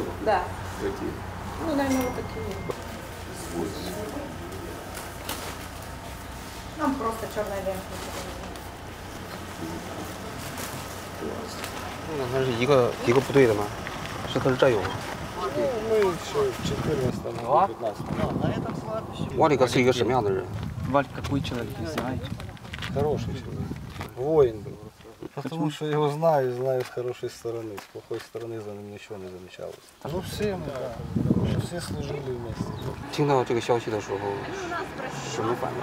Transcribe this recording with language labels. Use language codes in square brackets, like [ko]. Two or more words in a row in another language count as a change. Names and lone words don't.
[ru] Да. Какие? Ну, наверное, вот такие. Нам просто черная лента. [zh] 那它是一个部队的吗？是他是战友吗？ [ru] Мы еще в 14 15 [zh] Валика 是一个什么样的人？ [ru] Валь, какой человек, не знаете? Хороший человек. Воин был. Потому что я его знаю, знаю с хорошей стороны. С плохой стороны за ним ничего не замечалось. Ну все мы, да. Мы все служили вместе. [zh] 听到这个消息的时候，什么反应？